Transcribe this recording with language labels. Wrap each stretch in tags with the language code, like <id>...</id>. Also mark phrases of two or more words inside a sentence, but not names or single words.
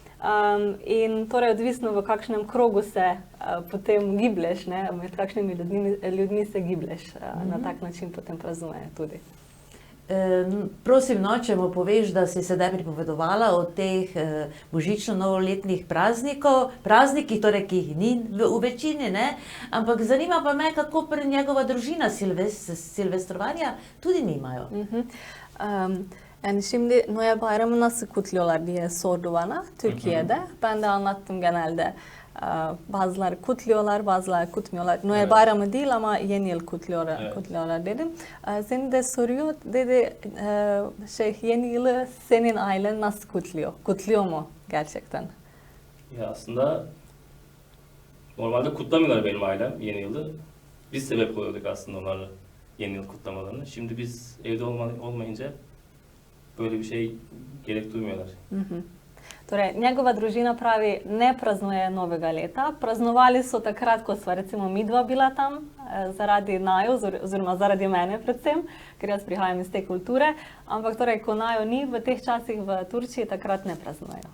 <sl>In torej odvisno, v kakšnem krogu se potem giblješ, ne, med kakšnimi ljudmi se giblješ, na tak način potem praznuje tudi. Prosim, no, če mu poveš, da si sedaj pripovedovala o teh božično-novoletnih praznikih, torej, ki jih ni v večini, ne? Ampak zanima pa me, kako pri njegova družina silvestrovanja tudi nimayo.</sl> <tr>Yani şimdi Noel Bayramı nasıl kutluyorlar diye sordu bana Türkiye'de. Ben de anlattım genelde. Bazıları kutluyorlar, bazıları kutmuyorlar. Noel Bayramı değil ama yeni yıl kutluyorlar dedim. Seni de soruyor, dedi yeni yılı senin ailen nasıl kutluyor? Kutluyor mu gerçekten? Ya aslında normalde kutlamıyorlar benim ailem yeni yılı. Biz sebep oluyorduk aslında onları yeni yıl kutlamalarını. Şimdi biz evde olmayınca böyle bir şey gerek duymuyorlar.</tr> <sl>Torej, njegova družina pravi, ne praznuje novega leta. Praznovali so takrat, ko sva recimo midva bila tam, zaradi naju, oziroma zaradi mene predvsem, ker jaz prihajam iz te kulture. Ampak torej, ko naju ni v teh časih v Turčiji, takrat ne praznujejo.</sl>